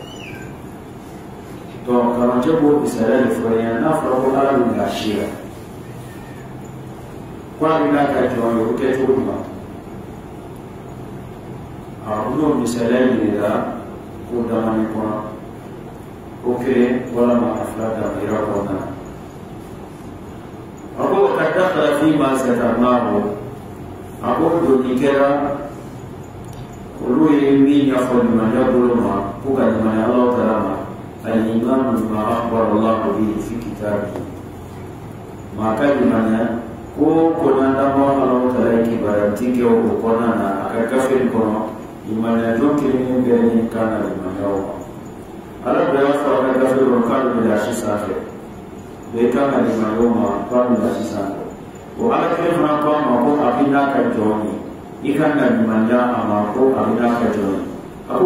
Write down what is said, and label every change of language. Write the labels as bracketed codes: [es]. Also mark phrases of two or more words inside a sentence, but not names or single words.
[bm] donc karamɔgɔcɛ b'o misaliya de fɔ yen n'a fɔra ko ala bɛ laasi la ko a bɛ n'a ka jɔn ye o kɛ cogo ɲuman u y'o misaliya yir'i la ko damani kɔnɔ ko kelen walama a fila damira kɔnɔna a ko ka dakala fi ma zakarnahu a ko doni kɛra olu ye min ɲɛfɔ limaniya bolo ma ko ka limaniya Alahu Taala ma [ar] الإيمان بما أخبر الله به في كتابه [bm] maa ka limaniya ko n'an Alahu Taala ye kibaruya kɛ o kɔnɔna na a ka gafe in kɔnɔ limaniya jɔn kelen bɛɛ ni kan na limaniyaw ma ala bɛɛ y'a fɔ a ka gafe kɔnɔ k'ale bɛ laasi sanfɛ bɛɛ kan ka limaniyaw ma k'ale bɛ laasi sanfɛ o ala kelen fana ko a ma ko a bɛ n'a ka jɔn ye i kan ka limaniya a ma ko a bɛ n'a ka jɔn ye a ko